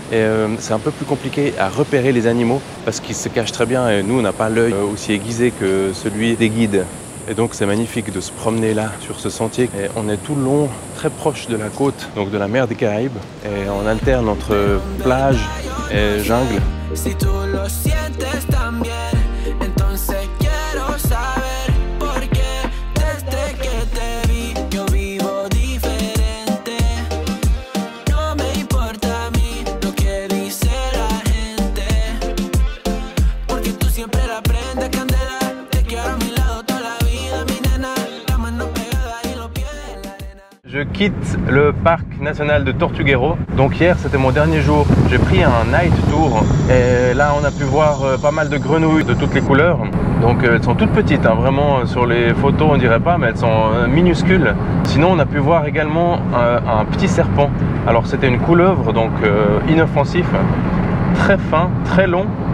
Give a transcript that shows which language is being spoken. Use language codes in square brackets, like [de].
[fr] Et c'est un peu plus compliqué à repérer les animaux parce qu'ils se cachent très bien et nous on n'a pas l'œil aussi aiguisé que celui des guides. Et donc c'est magnifique de se promener là sur ce sentier. Et on est tout le long très proche de la côte, donc de la mer des Caraïbes. Et on alterne entre plage et jungle. [es] Si tú lo sientes también, entonces quiero saber por qué desde que te vi yo vivo diferente. No me importa a mí lo que dice la gente, porque tú siempre la prendes candela. Te quiero a mi lado toda la vida, mi nena, la mano pegada y los pies en la arena. [fr] Je quitte le parc national de Tortuguero. Donc hier c'était mon dernier jour. J'ai pris un night tour et là on a pu voir pas mal de grenouilles de toutes les couleurs. Donc elles sont toutes petites, hein, vraiment sur les photos on dirait pas, mais elles sont minuscules. Sinon on a pu voir également un petit serpent. Alors c'était une couleuvre, donc inoffensif, très fin, très long.